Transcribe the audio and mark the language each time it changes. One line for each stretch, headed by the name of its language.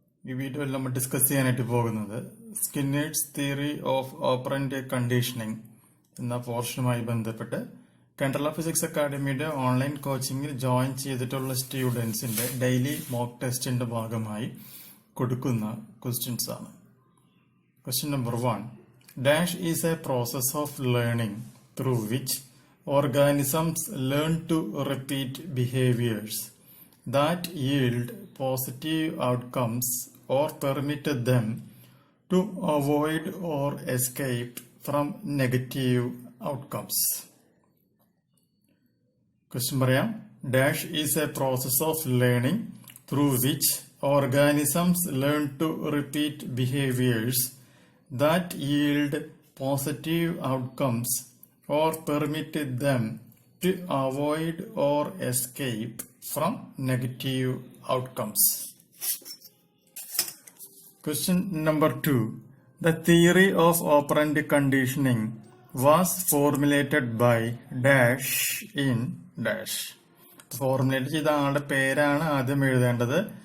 Malayalam: ഈ വീഡിയോയിൽ നമ്മൾ ഡിസ്കസ് ചെയ്യാനായിട്ട് പോകുന്നത് Skinner's theory of operant conditioning എന്ന പോർഷനുമായി ബന്ധപ്പെട്ട് കേരള ഫിസിക്സ് അക്കാഡമിയുടെ ഓൺലൈൻ കോച്ചിങ്ങിൽ ജോയിൻ ചെയ്തിട്ടുള്ള സ്റ്റുഡൻസിന്റെ ഡെയിലി മോക്ക് ടെസ്റ്റിന്റെ ഭാഗമായി കൊടുക്കുന്ന ക്വസ്റ്റ്യൻസ് ആണ്.
English: Question number 1. Dash is a process of learning through which organisms learn to repeat behaviors that yield positive outcomes or permit them to avoid or escape from negative outcomes. Question
Malayalam: പറയാം.
English: Dash is a process of learning through which organisms learn to repeat behaviors that yield positive outcomes or permit them to avoid or escape from negative outcomes. Question number 2. The theory of operand conditioning was formulated by dash in dash.
Malayalam: Formulate ചെയ്ത ആളുടെ പേരാണ് ആദ്യം എഴുതേണ്ടത്.